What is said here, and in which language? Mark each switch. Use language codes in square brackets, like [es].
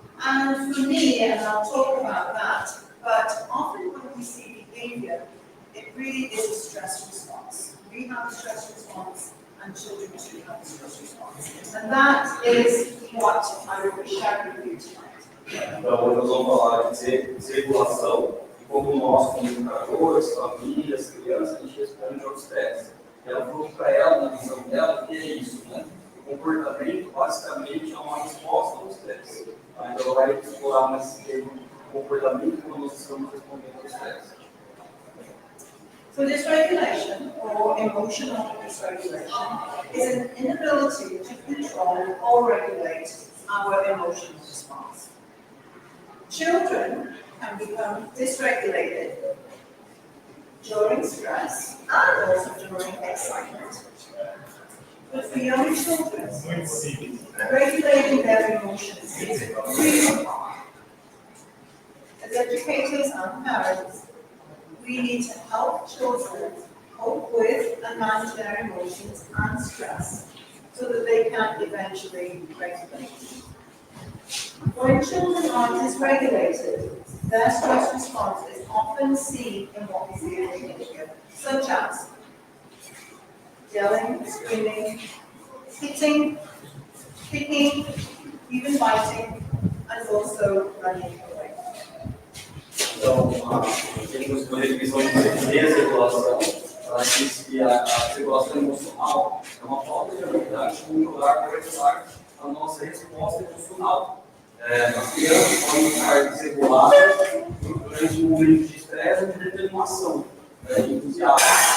[en] And for me, and I'll talk about that, but often when we see behavior, it really is a stress response. We have a stress response, and children too have a stress response. And that is what I will be sharing with you tonight. [pt] Então, hoje nós vamos falar de desregulação e como nós, como educadores, famílias, crianças, a gente responde ao estresse. Ela falou para ela, na visão dela, que é isso, né? O comportamento, basicamente, é uma resposta ao estresse. Então, ela vai explorar nesse termo comportamento quando nós estamos respondendo ao estresse. [en] So dysregulation, or emotional dysregulation, is an inability to control or regulate our emotional response. Children can become dysregulated during stress and also during excitement. But for young children, regulating their emotions is really hard. As educators and parents, we need to help children cope with and manage their emotions and stress so that they can eventually regulate. When children are dysregulated, their stress response is often seen in what we see in behavior, such as yelling, screaming, hitting, kicking, even biting, and also running away. [pt] Então, temos uma definição de desregulação. Ela diz que a regulação emocional é uma falta de habilidade de controlar ou regular a nossa resposta emocional. As crianças podem estar desreguladas durante um momento de estresse ou de determinação, entusiasmo.